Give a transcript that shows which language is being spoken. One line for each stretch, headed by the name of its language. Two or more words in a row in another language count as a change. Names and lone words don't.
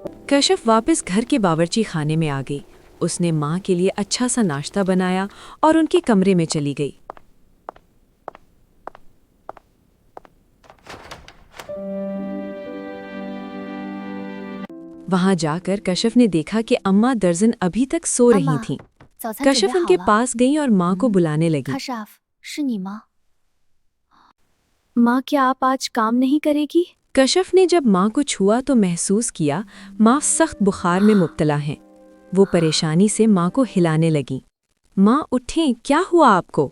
Hindi: कशफ वापस घर के बावर्ची खाने में आ गई। उसने माँ के लिए अच्छा सा नाश्ता बनाया और उनके कमरे में चली गई। वहां जाकर कशफ ने देखा कि अम्मा दर्जन अभी तक सो रही अम्मा, थीं।
Chinese: 早餐准
Hindi: कशफ
Chinese: 备
Hindi: उनके
Chinese: 好了。
Hindi: पास गई और माँ को बुलाने लगी। काशाफ,
Chinese: 是你吗？
Hindi: माँ, क्या आप आज काम नहीं करेगी? कशफ ने जब माँ को छुआ तो महसूस किया माँ सख्त बुखार में मुब्तला हैं। वो परेशानी से माँ को हिलाने लगी। माँ उठें, क्या हुआ आपको?